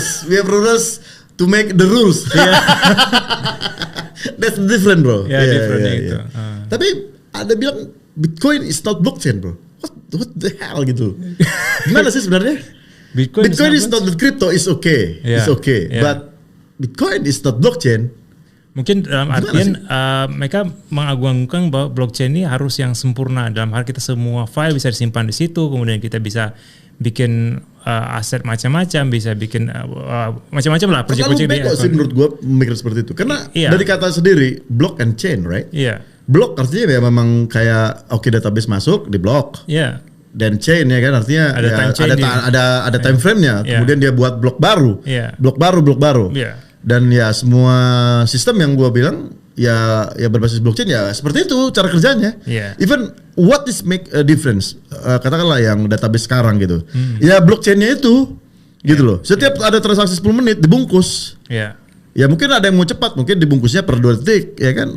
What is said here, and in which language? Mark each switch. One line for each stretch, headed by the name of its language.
English: We have rulers to make the rules. That's different bro. Different
Indonesian: gitu. Tapi ada bilang
English: Bitcoin is not blockchain bro. What the hell
Indonesian: gitu. Gimana sih sebenarnya?
English: Bitcoin is not the crypto is okay. It's okay. But Bitcoin is not blockchain.
Indonesian: Mungkin dalam artian mereka mengagungkan bahwa blockchain ini harus yang sempurna. Dalam hal kita semua file bisa disimpan di situ, kemudian kita bisa bikin aset macam-macam, bisa bikin macam-macam lah. Terlalu bego sih menurut gue mikir seperti itu. Karena dari kata sendiri
English: block and chain, right?
Indonesian: Iya. Block artinya ya memang kayak database masuk di block. Iya. Dan chain ya kan artinya ada time frame-nya. Kemudian dia buat blok baru. Blok baru. Iya. Dan ya semua sistem yang gue bilang ya berbasis blockchain ya seperti itu cara kerjanya.
English: Even what is make a difference?
Indonesian: Katakanlah yang database sekarang gitu. Ya blockchainnya itu gitu loh. Setiap ada transaksi 10 menit dibungkus. Ya mungkin ada yang mau cepat, mungkin dibungkusnya per 2 detik ya kan.